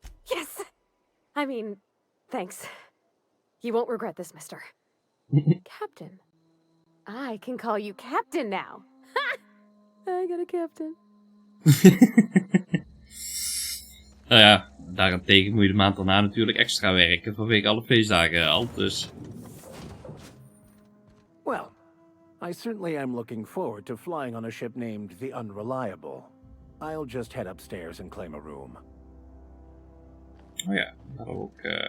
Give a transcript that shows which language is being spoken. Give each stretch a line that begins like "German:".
English: Yes! I mean, thanks. You won't regret this, mister. Captain. I can call you Captain now. Ha! I got a captain.
Dutch: Nou ja, daarentegen moet je de maand daarna natuurlijk extra werken vanwege alle feestdagen al, dus...
English: Well, I certainly am looking forward to flying on a ship named the Unreliable. I'll just head upstairs and claim a room.
Dutch: Oh ja, dat hadden we ook...